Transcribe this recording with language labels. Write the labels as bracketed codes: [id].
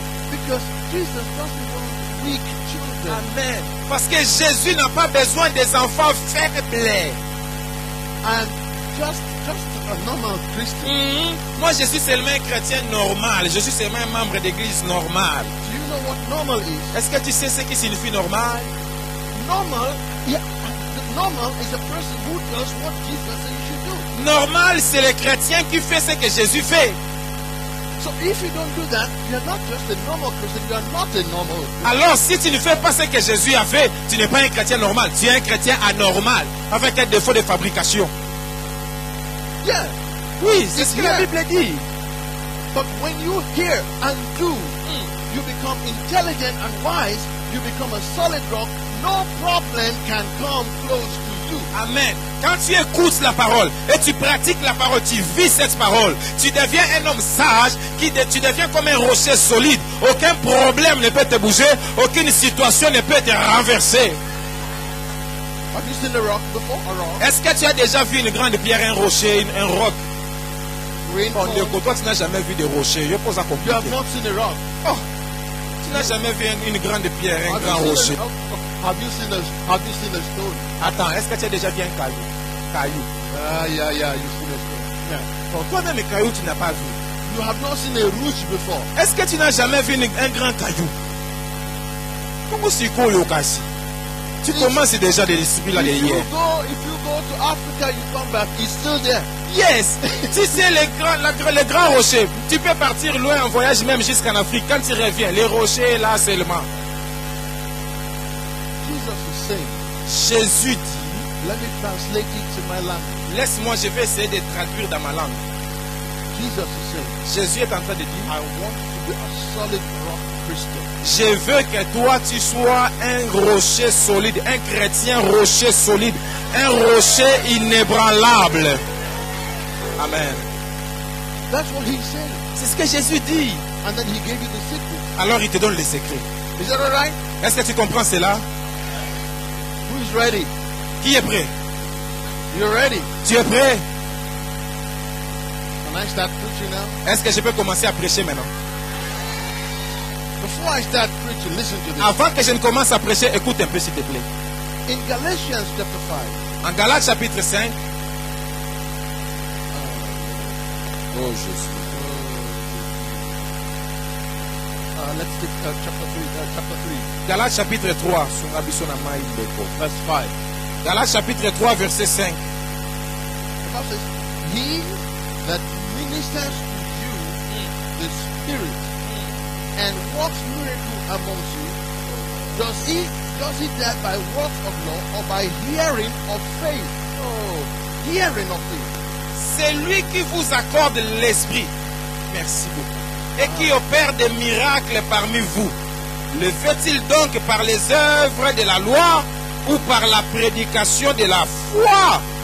[en] because Jesus doesn't want weak children. Amen. [fr] Parce que Jésus n'a pas besoin des enfants faibles. [en] And just a normal Christian. [fr] Moi, je suis seulement un chrétien normal. Je suis seulement un membre d'église normal. [en] Do you know what normal is? [fr] Est-ce que tu sais ce qui signifie normal? [en] Normal, yeah, the normal is a person who does what Jesus said you should do. [fr] Normal, c'est le chrétien qui fait ce que Jésus fait. [en] So if you don't do that, you're not just a normal Christian, you are not a normal Christian. [fr] Alors, si tu ne fais pas ce que Jésus a fait, tu n'es pas un chrétien normal. Tu es un chrétien anormal, avec un défaut de fabrication. [en] Yeah, [fr] Oui, c'est ce que la Bible dit. [en] but when you hear and do, you become intelligent and wise, you become a solid rock, no problem can come close to you. Amen. [fr] Quand tu écoutes la parole et tu pratiques la parole, tu vis cette parole, tu deviens un homme sage, tu deviens comme un rocher solide. Aucun problème ne peut te bouger, aucune situation ne peut te renverser. [en] Have you seen a rock before? A rock? [fr] Est-ce que tu as déjà vu une grande pierre, un rocher, un roc? [en] Rain [fr] Bon, [en] fall. [fr] toi, tu n'as jamais vu de rocher. Je pose à [en] You [fr] compliqué. [en] have not seen a rock. [fr] Oh, tu n'as jamais vu une grande pierre, un [en] Have [fr] grand [en] you [fr] rocher. [en] seen have you seen a stone? [fr] Attends, est-ce que tu as déjà vu un caillou? Caillou. [en] Yeah, you've seen a stone. [fr] Bon, toi-même, les cailloux, tu n'as pas vu. [en] You have not seen a root before. [fr] Est-ce que tu n'as jamais vu un grand caillou? Comment c'est quoi le cas ici? Tu commences déjà de l'esprit là [en] If you [fr] derrière. [en] go to Africa, you come back, it's still there. Yes, [fr] tu sais les grands rochers. Tu peux partir loin en voyage même jusqu'en Afrique. Quand tu reviens, les rochers là seulement. [en] Jesus is saying, [fr] Jésus dit, [en] let me translate it to my language. [fr] laisse-moi, je vais essayer de traduire dans ma langue. [en] Jesus is saying, [fr] Jésus est en train de dire, [en] I want to be a solid rock Christian. [fr] je veux que toi tu sois un rocher solide, un chrétien rocher solide, un rocher inébranlable. [en] Amen. That's what he's saying. [fr] C'est ce que Jésus dit. [en] And then he gave you the secret. [fr] Alors il te donne les secrets. [en] Is that all right? [fr] Est-ce que tu comprends cela? [en] Who is ready? [fr] Qui est prêt? [en] You're ready. [fr] Tu es prêt? [en] Can I start preaching now? [fr] Est-ce que je peux commencer à prêcher maintenant? [en] Before I start preaching, listen to this. [fr] Avant que je ne commence à prêcher, écoute un peu s'il te plaît. [en] In Galatians chapter 5, [fr] En Galates chapitre 5. Oh Jésus. [en] let's take chapter 3. [fr] Galates chapitre 3. [ln] Sunga biso na mai ndeko. [en] Verse 5. [fr] Galates chapitre 3 verset 5. [en] The Bible says, he that ministers to you the Spirit and works miracle amongst you, does he that by works of law or by hearing of faith? Oh, hearing of faith. [fr] C'est lui qui vous accorde l'esprit. Merci beaucoup. Et qui opère des miracles parmi vous. Le fait-il donc par les œuvres de la loi ou par la prédication de la foi?